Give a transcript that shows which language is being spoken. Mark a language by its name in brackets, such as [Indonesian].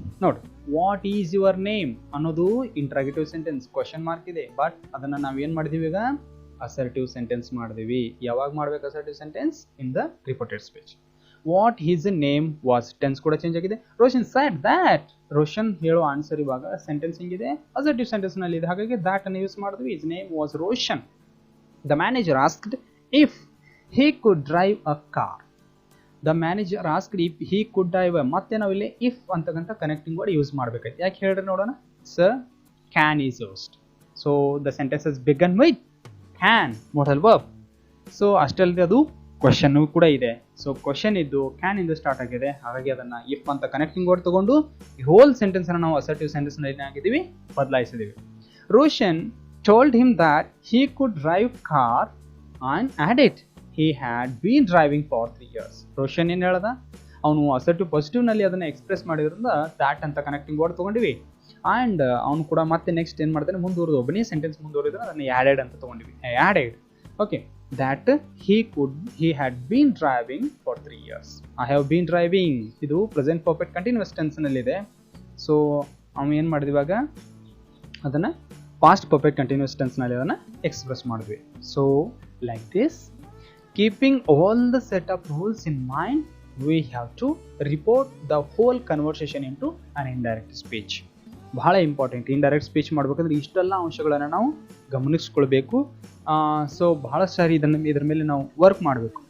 [Kannada] ನೋಡಿ, [English] what is your name [Kannada] ಅನ್ನೋದು interrogative sentence, question mark ಇದೆ. ಬಟ್ ಅದನ್ನ ನಾವೇನ್ ಮಾಡಿದೀವಿ ಈಗ? ಅಸರ್ಟಿವ್ ಸೆಂಟೆನ್ಸ್ ಮಾಡಿದ್ವಿ. ಯಾವಾಗ ಮಾಡ್ಬೇಕು assertive sentence? [English] In the reported speech. What his name was, tense ಕೂಡ change ಆಗಿದೆ. Roshan said that, [Kannada] ರೋಷನ್ ಹೇಳೋ ಆನ್ಸರ್ ಇವಾಗ ಸೆಂಟೆನ್ಸ್ ಹಿಂಗಿದೆ, ಅಸರ್ಟಿವ್ ಸೆಂಟೆನ್ಸ್ ನಲ್ಲಿ ಇದೆ, ಹಾಗಾಗಿ ದ್ಯಾಟ್ ಅನ್ನು ಯೂಸ್ ಮಾಡಿದ್ವಿ. [English] His name was Roshan. The manager asked if he could drive a car. The manager asked if he could drive a, [Kannada] ಮತ್ತೆ ನಾವು ಇಲ್ಲಿ if ಅಂತಕ್ಕಂಥ ಕನೆಕ್ಟಿಂಗ್ ವರ್ಡ್ ಯೂಸ್ ಮಾಡಬೇಕಾಯ್ತು. ಯಾಕೆ ಹೇಳ್ರಿ ನೋಡೋಣ. [English] Sir can is used, so the sentence is begun with can modal verb. [Kannada] So ಅಷ್ಟಲ್ಲದೆ ಅದು question ಕೂಡ ಇದೆ. ಸೊ ಕ್ವಶನ್ ಇದ್ದು ಕ್ಯಾನ್ ಇಂದ ಸ್ಟಾರ್ಟ್ ಆಗಿದೆ, ಹಾಗಾಗಿ ಅದನ್ನ ಇಫ್ ಅಂತ ಕನೆಕ್ಟಿಂಗ್ ವರ್ಡ್ ತಗೊಂಡು ಈ ಹೋಲ್ ಸೆಂಟೆನ್ಸ್ ಅನ್ನು ನಾವು ಅಸರ್ಟಿವ್ ಸೆಂಟೆನ್ಸ್ ನಲ್ಲಿ ಏನಾಗಿದ್ದೀವಿ, ಬದಲಾಯಿಸಿದೀವಿ. [English] Roshan told him that he could drive car and added he had been driving for 3 years. [Kannada] Roshan ಏನು ಹೇಳ್ದ, ಅವನು ಅಸರ್ಟಿವ್ ಪಾಸಿಟಿವ್ ನಲ್ಲಿ ಅದನ್ನ ಎಕ್ಸ್ಪ್ರೆಸ್ ಮಾಡಿದ್ರಿಂದ ದ್ಯಾಟ್ ಅಂತ ಕನೆಕ್ಟಿಂಗ್ ವರ್ಡ್ ತಗೊಂಡಿವಿ. ಆ್ಯಂಡ್ ಅವನು ಕೂಡ ಮತ್ತೆ ನೆಕ್ಸ್ಟ್ ಏನು ಮಾಡ್ತಾನೆ, ಮುಂದುವರೆದು ಒಬ್ಬನೇ ಸೆಂಟೆನ್ಸ್ ಮುಂದುವರೆದ್ರೆ ಅದನ್ನ ಆ್ಯಡೆಡ್ ಅಂತ ತಗೊಂಡಿವಿ. [English] Added, okay, that he had been driving for 3 years. I have been driving, ಇದು present perfect continuous tense ನಲ್ಲಿದೆ. [Kannada] ಸೊ ಅವನು ಏನು ಮಾಡಿದ್ವಿ, ಇವಾಗ ಅದನ್ನ ಪಾಸ್ಟ್ ಪರ್ಫೆಕ್ಟ್ ಕಂಟಿನ್ಯೂಸ್ ಟೆನ್ಸ್ ನಲ್ಲಿ ಅದನ್ನ ಎಕ್ಸ್ಪ್ರೆಸ್ ಮಾಡಿದ್ವಿ. [English] So like this, keeping all the setup rules in mind, we have to report the whole conversation into an indirect speech. [Kannada] ಬಹಳ ಇಂಪಾರ್ಟೆಂಟ್. ಇಂಡೈರೆಕ್ಟ್ ಸ್ಪೀಚ್ ಮಾಡ್ಬೇಕಂದ್ರೆ ಇಷ್ಟೆಲ್ಲ ಅಂಶಗಳನ್ನು ನಾವು ಗಮನಿಸ್ಕೊಳ್ಬೇಕು. ಸೊ ಬಹಳ ಸಾರಿ ಇದ್ರ ಮೇಲೆ ನಾವು ವರ್ಕ್ ಮಾಡಬೇಕು.